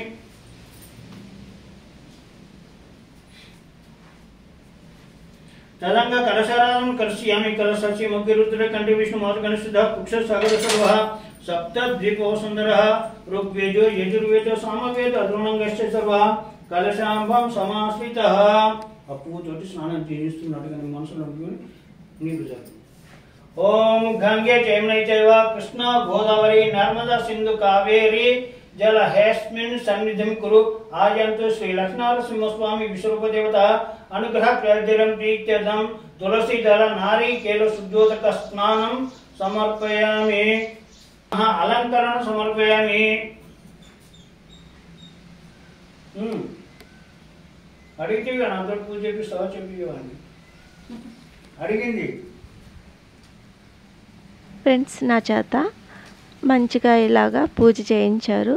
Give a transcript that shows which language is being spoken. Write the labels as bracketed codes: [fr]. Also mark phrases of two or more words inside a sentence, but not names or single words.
[sa] तदंग कलशाराधनं करिष्यामि। कलशस्य मध्ये रुद्र कंठे विष्णु मार्गणिष्ठः कुक्ष सागर सर्वः सप्त द्वीपो सुंदरः ऋग्वेदो यजुर्वेदो सामवेदो अधुर्णंगश्च सर्वः कलशांभं समाश्रितः। [te] అప్పుతోటి స్నానం చేయిస్తున్నాడు కానీ మనసులో నీరు చాలు। [sa] ओम गंगे जमुने चैव कृष्ण गोदावरी नर्मदा सिंधु कावेरी जल हेस्मिन् सन्निधिं कुरु। आयन्तु श्री लक्ष्मीनरसिंह स्वामी विश्वरूप देवता अनुग्रह प्रयोजनं प्रीत्यर्थं तुलसी दल नारिकेल शुद्धोदक स्नानं समर्पयामि। अलंकरण समर्पयामि। [te] అడిగితే అందరూ పూజ చేపిస్తావా చెప్పేవాడిని అడిగింది। ఫ్రెండ్స్ నా చేత మంచిగా ఇలాగా పూజ చేయించారు।